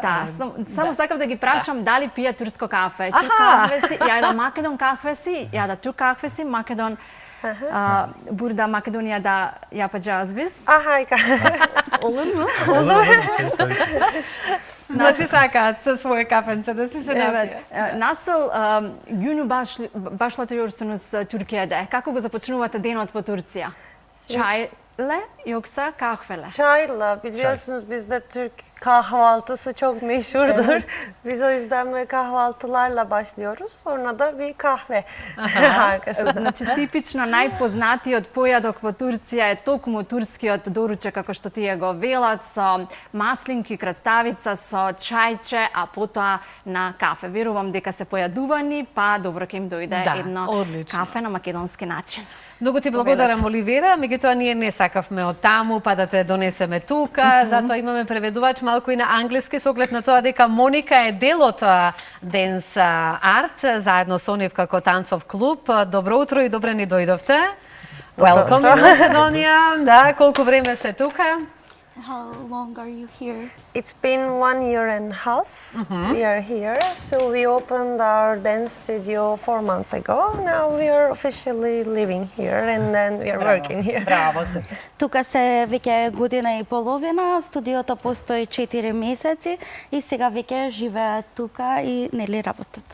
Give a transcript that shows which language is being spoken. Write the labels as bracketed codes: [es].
[mk] Да, само сакав да ги прашам дали пија турско кафе. Тук Аха. кафе си, ја да Македон кафе си, ја да тук кафе си, Македон [tr] burada Makedonya'da yapacağız biz. Harika. Olur mu? Olur. Tabii. [mk] Значи сакаат своје кафенце да си се напијат. [tr] Evet. Nasıl günü başlatıyorsunuz Türkiye'de? [mk] Kako го започнувате денот по Турција? [tr] Çayla yoksa kahveyle? Çayla, biliyorsunuz bizde Türk kahvaltısı çok meşhurdur. Biz o yüzden böyle kahvaltılarla başlıyoruz. Sonra da bir kahve arkasında. [mk] Значи типично најпознатиот појадок во Турција е токму турскиот доручек, како што тие го велат, со маслинки, краставица, со чајче, а потоа на кафе. Верувам дека се појадувани, па добро ќе им дојде Да, едно одлично. кафе на македонски начин. Многу ти благодарам, Оливера, меѓутоа ние не сакавме од таму, па да те донесеме тука, затоа имаме преведувач малку и на англиски, со оглед на тоа дека Моника е дел од Dance Art, заедно со нив како танцов клуб. Добро утро и добре ни дојдовте. [en] Welcome to Macedonia. [mk] Да, колку време се тука? [en] How long are you here? It's been 1 year and a half we are here. So we opened our dance studio 4 months ago. Now we are officially living here and then we are working here. [mk] Браво, супер. Тука се веќе година и половина, студиото постои 4 месеци и сега веќе живеат тука и нели работат.